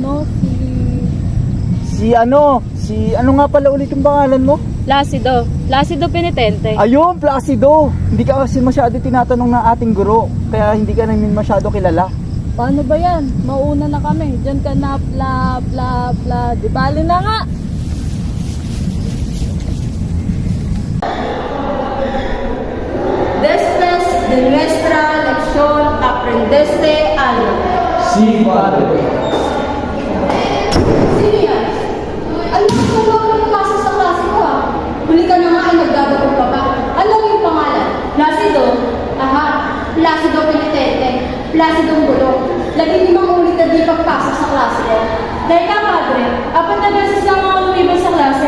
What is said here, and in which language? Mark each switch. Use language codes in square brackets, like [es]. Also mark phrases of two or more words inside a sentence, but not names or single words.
[tl] Si ano nga pala ulit yung pangalan mo? Placido. Placido Penitente. Ayun, Placido! Hindi ka kasi masyado tinatanong ng ating guro, kaya hindi ka namin masyado kilala. Paano ba yan? Mauna na kami. Diyan ka na, bla, bla, bla. Di bali na nga. [es] Después de nuestra lección aprendeste algo. [tl] Si Padre. Sino yan? Ano ba yung pasa sa klase ko ah? Huli ka na nga ay nagdadagog ka pa. Alam mo yung pangalan? Placido? Aha, Placido Penitente. Placido Bulok. Lagi limang ulit na di pagpasok sa klase ko. Teka, padre, 4 na beses lang ako lumibas sa klase.